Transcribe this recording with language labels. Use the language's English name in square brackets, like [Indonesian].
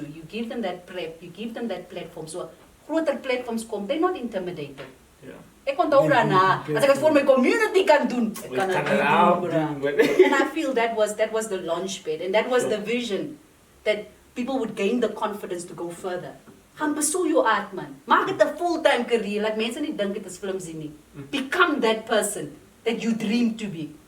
[English] You give them that prep, you give them that platform. [Afrikaans] So groter platforms kom, [English] they're not intimidated. Yeah. [Afrikaans] Ek onthou daarna, as ek dit vir my community kan doen, ek kan dit doen. [English] And I feel that was the launchpad, and that was the vision, that people would gain the confidence to go further. [Afrikaans] Gaan pursue jou art, man. Maak dit 'n full-time career, laat mense nie dink dit is flimsy nie. [English] Become that person that you dream to be.